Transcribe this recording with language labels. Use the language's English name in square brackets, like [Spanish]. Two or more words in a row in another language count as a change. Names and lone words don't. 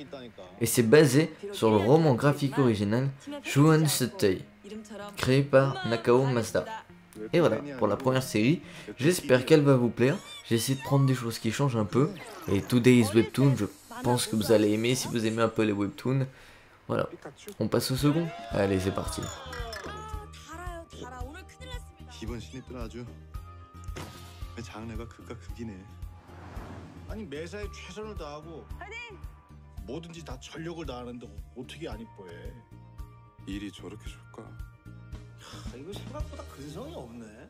[French] Et c'est basé sur le roman graphique original Shuan Setei, créé par Nakao Mazda. Et voilà, pour la première série, j'espère qu'elle va vous plaire. J'ai essayé de prendre des choses qui changent un peu. Et Today's Webtoon, je pense que vous allez aimer si vous aimez un peu les webtoons. Voilà, on passe au second. Allez, c'est parti. [Korean] 이번 신입들은 아주 장래가 극과 극이네. 아니 매사에 최선을 다하고 뭐든지 다 전력을 다하는데 어떻게 안 이뻐해? 일이 저렇게 좋을까? 이거 생각보다 근성이 없네.